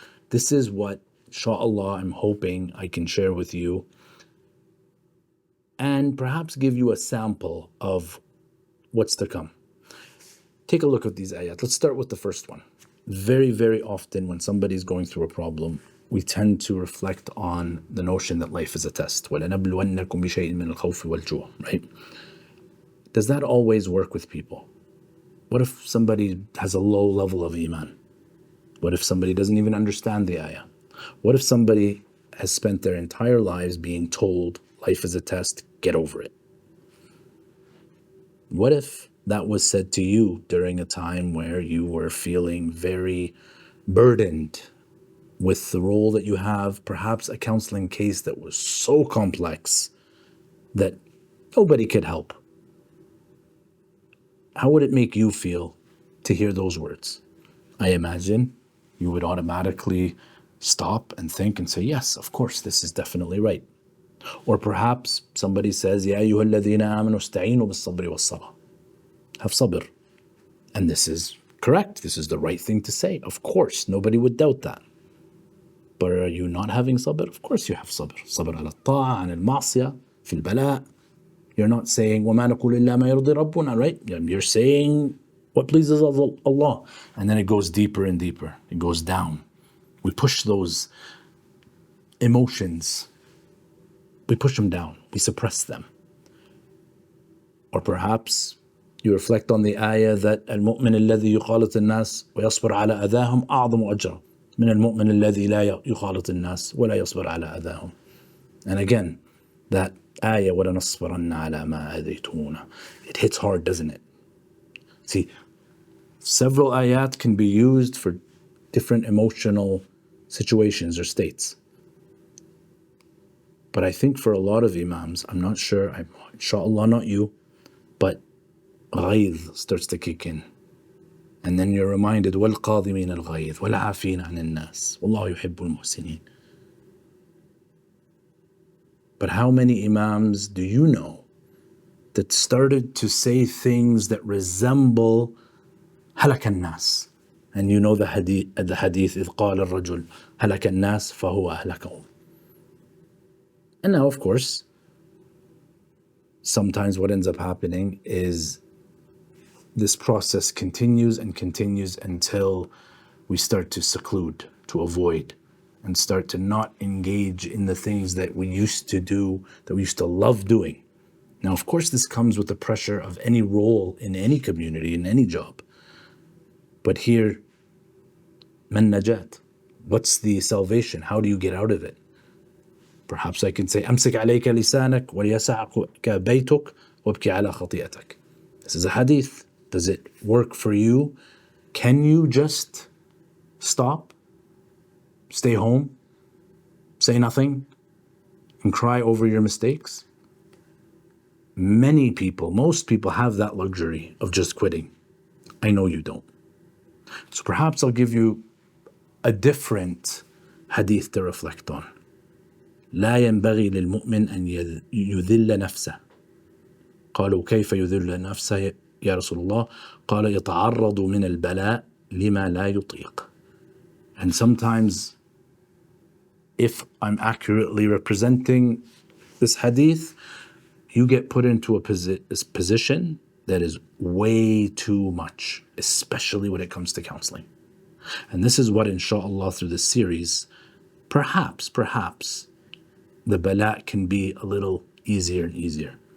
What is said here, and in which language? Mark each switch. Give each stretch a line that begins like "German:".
English: This is what, inshallah, I'm hoping I can share with you and perhaps give you a sample of what's to come. Take a look at these ayat. Let's start with the first one. Very, very often when somebody's going through a problem, we tend to reflect on the notion that life is a test.
Arabic: وَلَنَبْلُوَنَّكُمْ بِشَيْءٍ مِّنَ الْخَوْفِ وَالْجُوعِ, right?
English: Does that always work with people? What if somebody has a low level of iman? What if somebody doesn't even understand the ayah? What if somebody has spent their entire lives being told life is a test, get over it? What if that was said to you during a time where you were feeling very burdened with the role that you have, perhaps a counseling case that was so complex that nobody could help? How would it make you feel to hear those words? I imagine you would automatically stop and think and say, yes, of course, this is definitely right. Or perhaps somebody says,
Arabic: Ya ayyuha alladhina amanu ista'inu bis-sabri was-salah.
English: Have sabr. And this is correct. This is the right thing to say. Of course, nobody would doubt that. But are you not having sabr? Of course you have sabr.
Arabic: Sabr ala ta'a, an al-ma'siyah, fil bala'.
English: You're not saying,
Arabic: وَمَا نَقُولُ إِلَّا مَا يَرْضِي رَبُّنَا, right?
English: You're saying what pleases Allah. And then it goes deeper and deeper. It goes down. We push those emotions. We push them down. We suppress them. Or perhaps you reflect on the ayah that
Arabic: المؤمن الذي يخالط الناس ويصبر على أذاهم أعظم أجرا من المؤمن الذي لا يخالط الناس ولا يصبر على أذاهم.
English: And again, that ayah
Arabic: وَلَنَصْبِرَنَّ عَلَى مَا أَذَيْتُمُونَا.
English: It hits hard, doesn't it? See, several ayat can be used for different emotional situations or states. But I think for a lot of imams, I'm not sure, inshallah not you, but ghayz starts to kick in. And then you're reminded,
Arabic: وَالْقَاضِمِينَ الْغَيْظِ وَالْعَافِينَ عَنِ النَّاسِ وَاللَّهُ يُحِبُّ الْمُحْسِنِينَ.
English: But how many imams do you know that started to say things that resemble
Arabic: هَلَكَ النَّاسِ?
English: And you know the hadith,
Arabic: إِذْ قَالَ الرَّجُلُ هَلَكَ النَّاسِ فَهُوَ أَهْلَكَهُمْ.
English: And now, of course, sometimes what ends up happening is this process continues and continues until we start to seclude, to avoid, and start to not engage in the things that we used to do, that we used to love doing. Now, of course, this comes with the pressure of any role in any community, in any job. But here,
Arabic: man najat.
English: What's the salvation? How do you get out of it? Perhaps I can say,
Arabic: أمسك عليك لسانك وليسعك بيتك وابكي على خطيئتك.
English: This is a hadith. Does it work for you? Can you just stop, stay home, say nothing, and cry over your mistakes? Many people, most people have that luxury of just quitting. I know you don't. So perhaps I'll give you a different hadith to reflect on.
Arabic: لا ينبغي للمؤمن أن يذل نفسه. قالوا كيف يذل نفسه يا رسول الله؟ قال يتعرض من البلاء لما لا يطيق.
English: And sometimes, if I'm accurately representing this hadith, you get put into a position that is way too much, especially when it comes to counseling. And this is what, inshallah, through this series, perhaps, the bala can be a little easier and easier.